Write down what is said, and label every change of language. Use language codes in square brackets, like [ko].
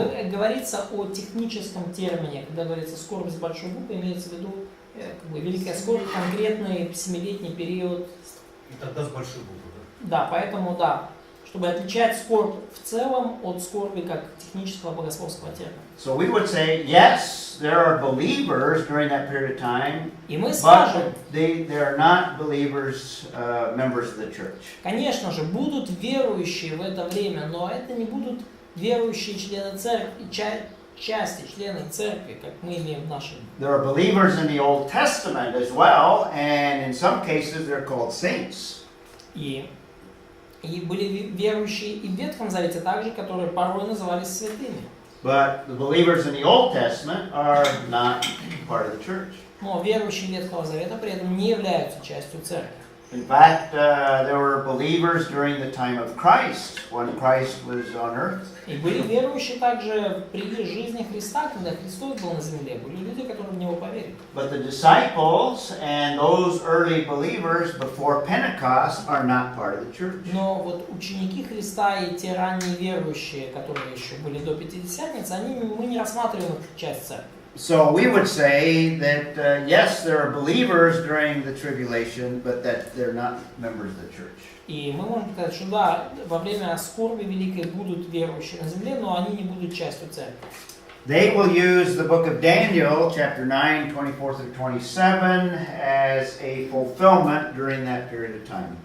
[ru] Говорится о техническом термине, когда говорится скорбь с большой буквы, имеется в виду великая скорбь, конкретный 7-летний период. И тогда с большой буквы, да? Да, поэтому чтобы отличать скорбь в целом от скорби как технического богословского термина. [en] So we would say, yes, there are believers during that period of time, [ru] И мы скажем, [en] but they are not believers, members of the church. [ru] конечно же, будут верующие в это время, но это не будут верующие члены церкви, члены церкви, как мы имеем в нашем. [en] There are believers in the Old Testament as well, and in some cases they're called saints. [ru] И были верующие и в Ветхом Завете также, которые порой назывались святыми. [en] But the believers in the Old Testament are not part of the church. [ru] Но верующие Ветхого Завета при этом не являются частью церкви. [en] In fact, there were believers during the time of Christ, when Christ was on earth. [ru] И были верующие также при жизни Христа, когда Христос был на земле. Были люди, которые в Него поверили. [en] But the disciples and those early believers before Pentecost are not part of the church. [ru] Но вот ученики Христа и те ранние верующие, которые еще были до Пятидесятницы, мы не рассматриваем их часть церкви. [en] So we would say that, yes, there are believers during the tribulation, but that they're not members of the church. [ru] И мы можем сказать, что да, во время скорби великой будут верующие на земле, но они не будут частью церкви. [en] They will use the book of Daniel, chapter 9, 24 through 27, as a fulfillment during that period of time.